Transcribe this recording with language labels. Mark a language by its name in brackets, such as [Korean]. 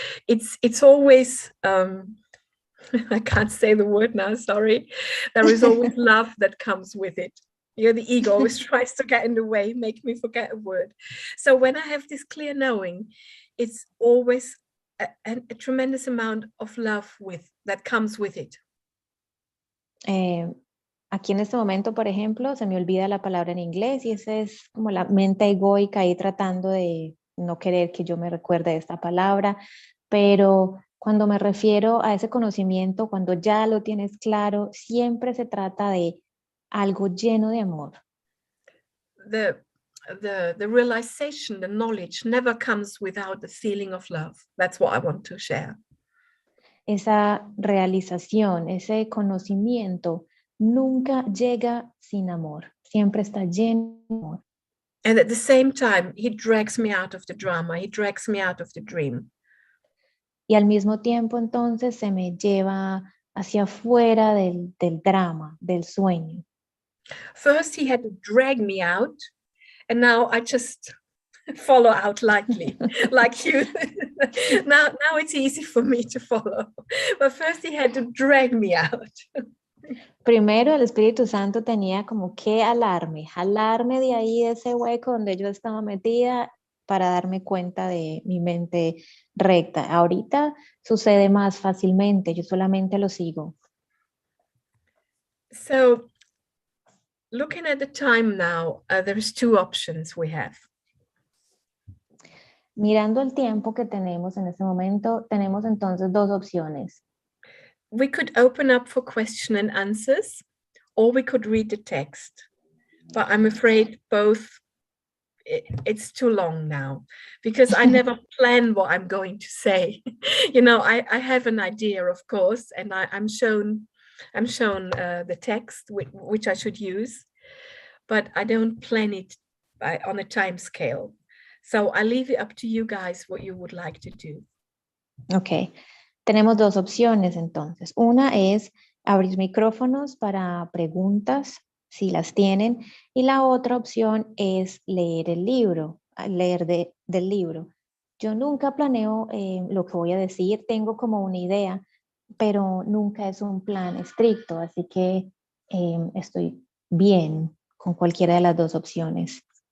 [English] It's always I can't say the word now, sorry. There is always love that comes with it. The ego always tries to get in the way, make me forget a word. So when I have this clear knowing, it's always a tremendous amount of love that comes with it. [Spanish] Aquí en este momento, por ejemplo, se me olvida la palabra en inglés y esa es como la mente egoica ahí tratando de no querer que yo me recuerde esta palabra, pero cuando me refiero a ese conocimiento, cuando ya lo tienes claro, siempre se trata de algo lleno de amor. [English] The realization, the knowledge never comes without the feeling of love. That's what I want to share. [Spanish] Esa realización, ese conocimiento nunca llega sin amor, siempre está lleno de amor. [English] And at the same time, he drags me out of the drama, he drags me out of the dream. [Spanish] Y al mismo tiempo entonces se me lleva hacia afuera del drama, del sueño. [English] First he had to drag me out, and now I just follow out lightly, like you. now it's easy for me to follow. But first he had to drag me out. [Spanish] Primero el Espíritu Santo tenía como que jalarme de ahí, de ese hueco donde yo estaba metida para darme cuenta de mi mente recta. Ahorita sucede más fácilmente, yo solamente lo sigo. [English] So, looking at the time now, there's two options we have. [Spanish] Mirando el tiempo que tenemos en este momento, tenemos entonces dos opciones. [English] We could open up for question and answers, or we could read the text. But I'm afraid both, it's too long now, because I never plan what I'm going to say. You know, I have an idea, of course, and I'm shown the text which I should use, but I don't plan it on a time scale. So I leave it up to you guys what you would like to do. [Spanish] Ok, tenemos dos opciones entonces. Una es abrir micrófonos para preguntas, si las tienen, y la otra opción es leer el libro, leer del libro. Yo nunca planeo lo que voy a decir, tengo como una idea, pero nunca es un plan estricto, así que estoy bien con cualquiera de las dos opciones.